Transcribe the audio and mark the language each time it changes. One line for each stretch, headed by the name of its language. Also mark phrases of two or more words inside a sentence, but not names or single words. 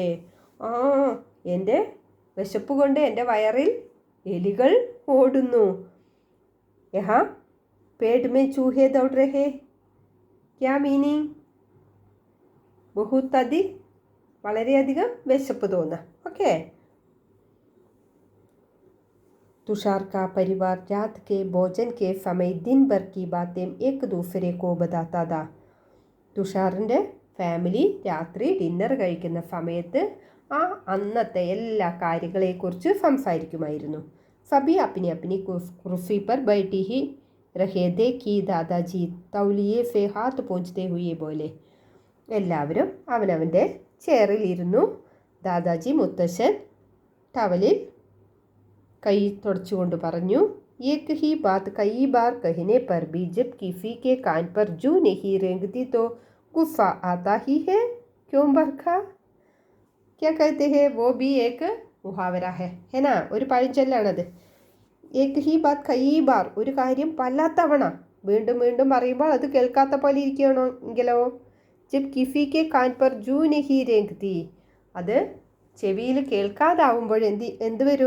Malayalam: ആ, എൻ്റെ വിശപ്പ് കൊണ്ട് എൻ്റെ വയറിൽ എലികൾ ഓടുന്നു.
Hindi: यहाँ पेट में चूहे दौड़ रहे, क्या मीनिंग? बहुत अधिक,
Malayalam: വളരെയധികം വിശപ്പ് തോന്നുക. ഓക്കെ.
Hindi: तुषार का परिवार रात के भोजन के समय दिन भर की बातें एक दूसरे को बताता था.
Malayalam: തുഷാറിൻ്റെ ഫാമിലി രാത്രി ഡിന്നർ കഴിക്കുന്ന സമയത്ത് ആ അന്നത്തെ എല്ലാ കാര്യങ്ങളെക്കുറിച്ച് സംസാരിക്കുമായിരുന്നു.
Hindi: सभी अपनी अपनी कुर्सी पर बैठी ही रहे थे कि दादाजी तौलिए से हाथ पोंछते हुए बोले.
Malayalam: എല്ലാവരും അവനവൻ്റെ ചെയറിലിരുന്നു. ദാദാജി മുത്തശ്ശൻ ടവലിൽ കൈ തുടച്ചുകൊണ്ട് പറഞ്ഞു,
Hindi: एक ही बात कई बार कहने पर भी जब किसी के कान पर जू नहीं रेंगती तो गुस्सा आता ही है, क्यों बरखा? क्या कहते हैं, वो भी एक मुहावरा है ना,
Malayalam: ഒരു പഴഞ്ചൊല്ലാണത്.
Hindi: एक ही बात कई बार,
Malayalam: ഒരു കാര്യം പല തവണ വീണ്ടും വീണ്ടും പറയുമ്പോൾ അത് കേൾക്കാത്ത പോലെ ഇരിക്കണോ എങ്കിലോ.
Hindi: जब किसी के कान पर जू नहीं रेंगती,
Malayalam: അത് ചെവിയിൽ കേൾക്കാതാവുമ്പോൾ എന്ത് വരും?